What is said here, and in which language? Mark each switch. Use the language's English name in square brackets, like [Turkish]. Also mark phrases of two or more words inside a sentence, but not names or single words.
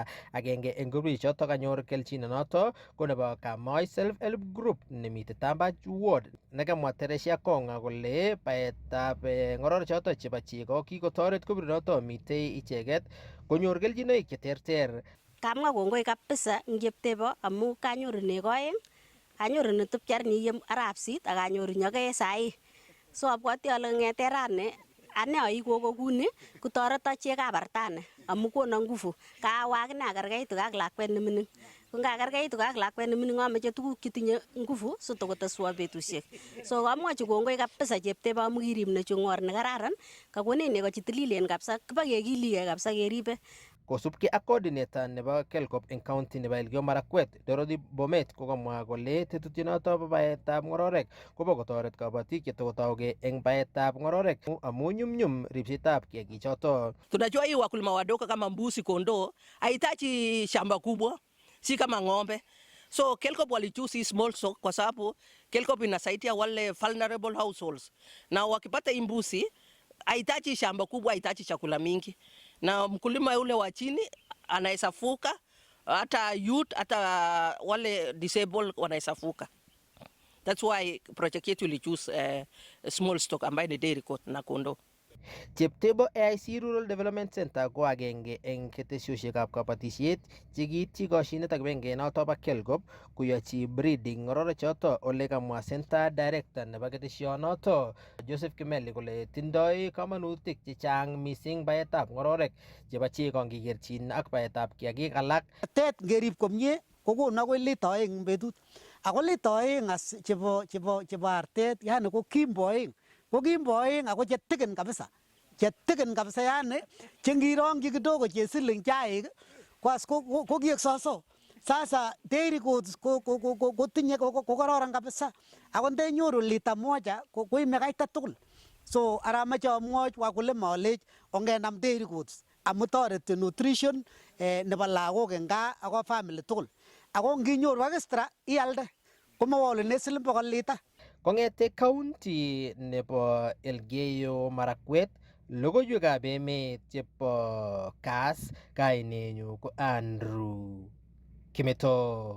[Kalenjin] Agenge eng grupishek chotok kanyor kelchin noto ko nebo Kamoi Self Help Group nemite Tambach Ward, nekamwa Teresia Konga kole baetab ngororek chotok chebo chego kikotoret grupinoto mitei icheket konyor kelchinoik cheterter. Kamwa kongoi kabisa eng Cheptebo amu kanyoru nego aeng, kanyoru netupchar nyiyem arap sit ak kanyoru nyokee sai. So abwati ale ngete rani ane aigo kuni kotoreto chekab artane amu kono nguvu. Kawa akine akerkeitu ak lakwet nemining. Ko ngakerkeitu ak lakwet nemining ameche tuguk chetinye nguvu sitokoteswa betusiek. So kamwachi kongoi kabisa Cheptebo amu kirib nechungor nekararan, kakonech nego chetililen kabisa, kibakekiligei kabisa keribe. Kosubkei ak coordinator nebo Kelcop eng county nebo Elgeyo Marakwet, Dorothy Bomet kokamwa kole tetutyonoto bo baetab ngororek kobo kotoret kabatik chetokotauge eng baetab ngororek amu nyumnyum ribsetab kiagichoto. [Swahili] Tunajua hii wakulima wadogo kama mbuzi, kondoo haitaji shamba kubwa, si kama ng'ombe. So Kelcop walichoose [English] small stock [Swahili] kwa sababu Kelcop inasaidia wale [English] vulnerable households. [Swahili] Na wakipata mbuzi haitaji shamba kubwa, haitaji chakula mingi. Na mkulima yule wa chini anaweza fuka, hata youth, hata wale disabled wanaweza fuka. [English] That's why project [Swahili] yetu ili [English] choose small stock [Swahili] ambayo ni [English] dairy cow [Swahili] na kondoo. [Kalenjin] Cheptebo AIC Rural Development Center ko agenge eng ketesiosiekab kabatisiet chekiityi koshinet ak kibagengenoto bo Kelgop koyochi breeding ng'ororechoto ole kamwa [English] Center Director [Kalenjin] nebo ketesionoto Joseph Kimeli kole tindoi kamanutik chechang mising baetab ng'ororek chebo chego ngikerchin ak baetab kiagik alak. Tet ngerib komie kokonu akoi lita oeng eng betut. Ako lita oeng chebo artet yani ko kimbo oeng. Ko kimbo oeng ako chetiken kabisa. Chetiken kabisa yani chengirongchi kidogo chesiling chaik ko kiek soso. Sasa [English] dairy goods [Kalenjin] kotinye ko kororon kabisa. Ako ndenyoru [Swahili] lita moja [Kalenjin] koime kaita tugul. So aramache amwochi wakulima alech ongenam [English] dairy goods [Kalenjin] amu toreti nutrition nebo lagok eng gaa ako family tugul. Ako nginyoru extra ialde komowolune siling 100 lita. Kong'ete county nebo Elgeyo Marakwet, logoiwekab emet chebo Kass, kainenyu ko Andrew Kimeto.